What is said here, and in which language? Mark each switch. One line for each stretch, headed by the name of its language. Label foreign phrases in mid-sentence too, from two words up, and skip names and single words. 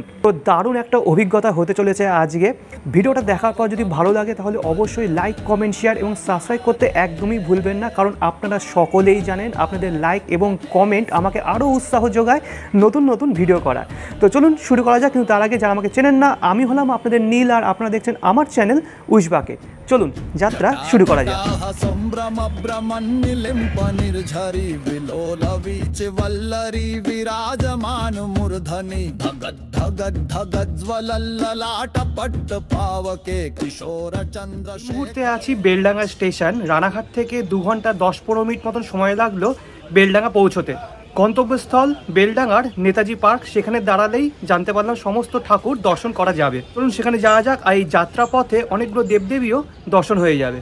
Bangla: তো দারুণ একটা অভিজ্ঞতা হতে চলেছে আজকে। ভিডিওটা দেখার পর যদি ভালো লাগে তাহলে অবশ্যই লাইক, কমেন্ট, শেয়ার এবং সাবস্ক্রাইব করতে একদমই ভুলবেন না, কারণ আপনারা সকলেই জানেন আপনাদের লাইক এবং কমেন্ট আমাকে আরও উৎসাহ যোগায় নতুন নতুন ভিডিও করার। তো চলুন শুরু করা যাক। কিন্তু তার আগে যারা আমাকে চেনেন না, আমি হলাম আপনাদের নীল, আর আপনারা দেখছেন আমার চ্যানেল উইশবাকে। চলুন যাত্রা শুরু করা যাক।
Sanskrit: निर्झरी विलोल बीच वल्लरी विराजमान मूर्धनि धगद धगद धगद ज्वलल्ललाट पट्ट पावके किशोर चंद्र।
Bangla: মুহূর্তে আছি বেলডাঙ্গা স্টেশন। রানাঘাট থেকে 2 ঘন্টা 10-15 মিনিট মতন সময় লাগলো বেলডাঙ্গা পৌঁছতে। গন্তব্যস্থল বেলডাঙ্গার নেতাজি পার্ক। সেখানে দাঁড়ালেই জানতে পারলাম সমস্ত ঠাকুর দর্শন করা যাবে। চলুন সেখানে যাওয়া যাক। আর এই যাত্রা পথে অনেকগুলো দেবদেবীও দর্শন হয়ে যাবে।